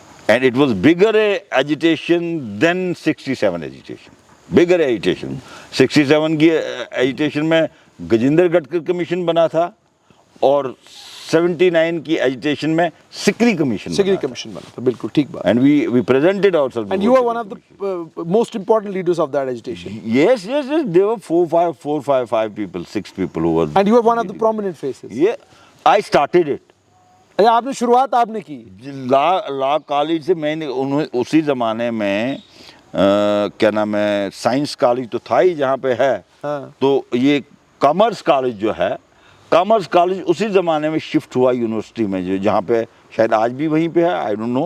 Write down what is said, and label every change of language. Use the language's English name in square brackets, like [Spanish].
[English] And it was bigger agitation than 67 agitation, bigger agitation. [Hindi] 67 की agitation में Gajendra Gadkar commission बना था और 79 की एजिटेशन में सिकरी कमीशन बना था। बिल्कुल ठीक बात। [English] and we presented ourselves And you were one of the most important leaders of that agitation. yes there were 5 people, 6 people who were, And you were one of the prominent faces. yeah, I started it. [Hindi] अच्छा, आपने शुरुआत आपने की। Law college से मैंने उसी ज़माने में क्या नाम है, साइंस कॉलेज तो था ही जहाँ पे है। हाँ। तो ये कॉमर्स कॉलेज जो है, कॉमर्स कॉलेज उसी ज़माने में शिफ्ट हुआ यूनिवर्सिटी में, जो जहाँ पे शायद आज भी वहीं पे है, [English] I don't know.